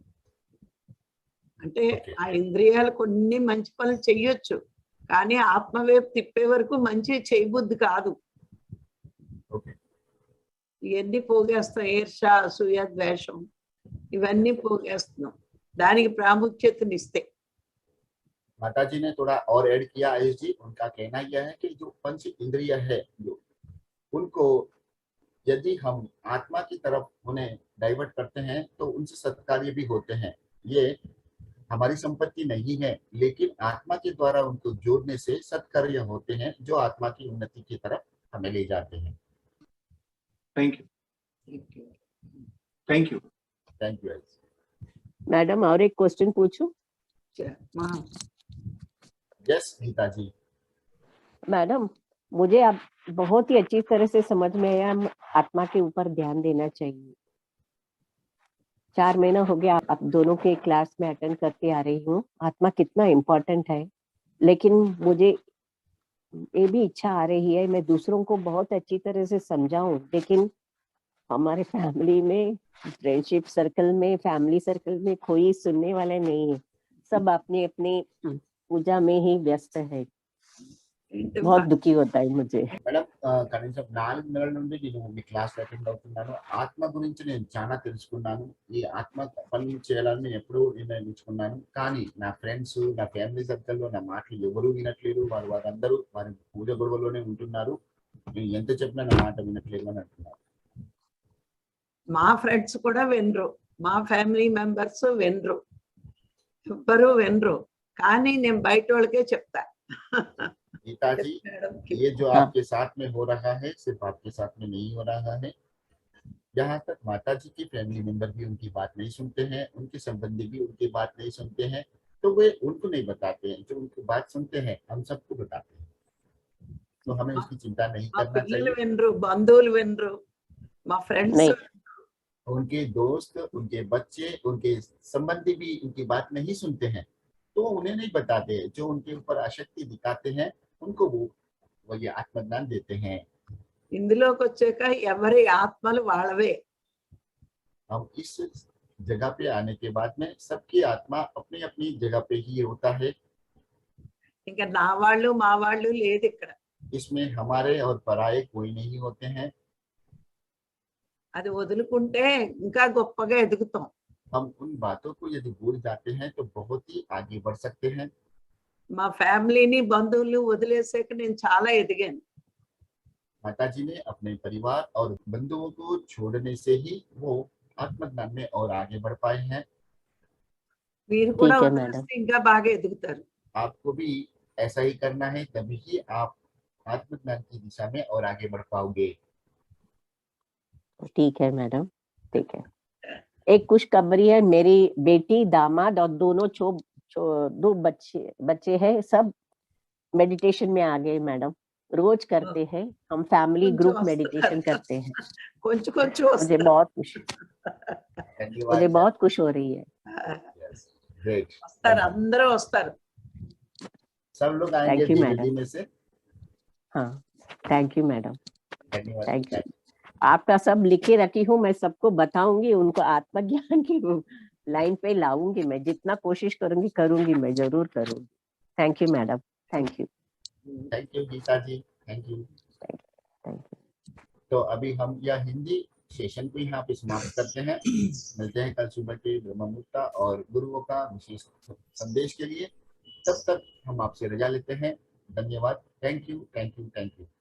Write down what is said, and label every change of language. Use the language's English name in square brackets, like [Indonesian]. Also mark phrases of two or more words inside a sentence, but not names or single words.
[Telugu] అంటే ఆ ఇంద్రియాలు కొన్ని మంచి పనులు చెయ్యొచ్చు, కానీ ఆత్మవైపు తిప్పే వరకు మంచి చేయబుద్ధి కాదు. ఇవన్నీ పోగేస్తాం. ఈర్ష, అసూయ, ద్వేషం ఇవన్నీ పోగేస్తున్నాం దానికి ప్రాముఖ్యతనిస్తే. [Hindi] माता जी ने थोड़ा और ऐड किया आयुष जी। उनका कहना यह है कि जो पंच इंद्रिय है जो उनको यदि हम आत्मा की तरफ उन्हें डाइवर्ट करते हैं तो उनसे सत्कार्य भी होते हैं। ये हमारी संपत्ति नहीं है, लेकिन आत्मा के द्वारा उनको जोड़ने से सत्कार्य होते हैं जो आत्मा की उन्नति की तरफ हमें ले जाते हैं। [English] Thank you, thank you, Thank you. [Hindi] मैडम और एक क्वेश्चन पूछूं? यस गीता जी। मैडम मुझे अब बहुत ही अच्छी तरह से समझ में आया, आत्मा के ऊपर ध्यान देना चाहिए। 4 महीना हो गया आप दोनों के क्लास में अटेंड करते आ रही हूँ, आत्मा कितना इम्पोर्टेंट है। लेकिन मुझे ये भी इच्छा आ रही है मैं दूसरों को बहुत अच्छी तरह से समझाऊं, लेकिन हमारे फैमिली में, [English] friendship circle [Hindi] में, [English] family circle [Hindi] में कोई सुनने वाला नहीं है। सब अपने अपने पूजा में ही व्यस्त है। बहुत दुखी होता है मुझे. [Telugu] మేడం కనీసం 4 నెలల నుండి నేను మీ [English] class attend [Telugu] అవుతున్నాను. ఆత్మ గురించి నేను చాలా తెలుసుకున్నాను. ఈ ఆత్మ పని చేయాలని నేను ఎప్పుడూ నిర్ణయించుకున్నాను. కానీ నా ఫ్రెండ్స్, నా [English] family circleలో [Telugu] నా మాటలు ఎవరూ వినట్లేదు. వారందరూ వారి పూజ గొడవలోనే ఉంటున్నారు. నేను ఎంత చెప్పినా నా మాట వినట్లేదు అని అంటున్నారు. మా ఫ్రెండ్స్ కూడా వినరు, మా [English] family members [Telugu] వినరు, ఎవ్వరూ వినరు. కానీ నేను బయట వాళ్ళకే చెప్తా. [Hindi] गीता जी, ये जो आपके साथ में हो रहा है सिर्फ आपके साथ में नहीं हो रहा है. यहाँ तक माता जी की [English] family member [Hindi] भी उनकी बात नहीं सुनते हैं, उनके संबंधी भी उनकी बात नहीं सुनते हैं, तो वे उनको नहीं बताते हैं. जो उनकी बात सुनते हैं हम सबको बताते हैं. तो हमें इसकी चिंता नहीं [Telugu] మా [Hindi] करना [Telugu] పిల్లలు [Hindi] चाहिए. [Telugu] వినరు, బంధువులు వినరు, మా ఫ్రెండ్స్ [Hindi] नहीं. उनके दोस्त, उनके बच्चे, उनके संबंधी भी उनकी बात नहीं सुनते हैं, तो उन्हें नहीं बताते. जो उनके ऊपर आसक्ति दिखाते हैं उनको वो ये आत्मज्ञान देते हैं. [Telugu] ఇందులోకి వచ్చాక ఎవరి ఆత్మలు వాళ్ళవే. [Hindi] हम इस जगह पे आने के बाद में सबकी आत्मा अपनी अपनी जगह पे ही होता है. [Telugu] ఇంకా నా వాళ్ళు మా వాళ్ళు లేదు ఇక్కడ. [Hindi] इसमें हमारे और पराये कोई नहीं होते हैं. [Telugu] అది వదులుకుంటే ఇంకా గొప్పగా ఎదుగుతాం. [Hindi] हम उन बातों को यदि भूल जाते हैं तो बहुत ही आगे बढ़ सकते हैं. [Telugu] మా ఫ్యామిలీని బంధువులు వదిలేసాక నేను చాలా ఎదిగాను. [Hindi] माता जी ने अपने परिवार और बंधुओं को छोड़ने से ही वो आत्मज्ञान में और आगे बढ़ पाए हैं. [Telugu] మీరు కూడా [Hindi] ठीक है, [Telugu] వదిలేస్తే ఇంకా బాగా ఎదుగుతారు. [Hindi] आपको भी ऐसा ही करना है, तभी ही आप आत्मज्ञान की दिशा में और आगे बढ़ पाओगे. ठीक है मैडम, ठीक है. एक खुशखबरी है, मेरी बेटी, दामाद और दोनों दो बच्चे हैं, सब मेडिटेशन में आ गए मैडम. रोज करते हैं हम, फैमिली [Telugu] కొంచెం [Hindi] ग्रुप [Telugu] వస్తారు. [Hindi] मेडिटेशन करते हैं. [Telugu] కొంచెం కొంచెం [Hindi] मुझे [Telugu] వస్తారు. [Hindi] बहुत खुशी, धन्यवाद. मुझे बहुत खुश हो रही है. [English] Yes, great. [Telugu] వస్తారు, అందరూ వస్తారు. [Hindi] सब लोग आएंगे [English] Thank you, [Hindi] धीरे [English] madam. [Hindi] धीरे से. हाँ, [English] thank you madam, [Hindi] धन्यवाद. [English] Thank you. [Hindi] आपका सब लिखे रखी हूँ, मैं सबको बताऊंगी, उनको आत्मज्ञान की लाइन पे लाऊंगी. मैं जितना कोशिश करूंगी, मैं जरूर करूंगी. [English] Thank you madam, thank you, Thank you गीता जी, thank you. Thank you. [Hindi] तो अभी हम यह हिंदी सेशन को यहाँ पे समाप्त करते हैं. मिलते हैं कल सुबह के ब्रह्ममुहूर्त और गुरुओं का विशेष संदेश के लिए. तब तक हम आपसे रजा लेते हैं. धन्यवाद. [English] Thank you, thank you, thank you.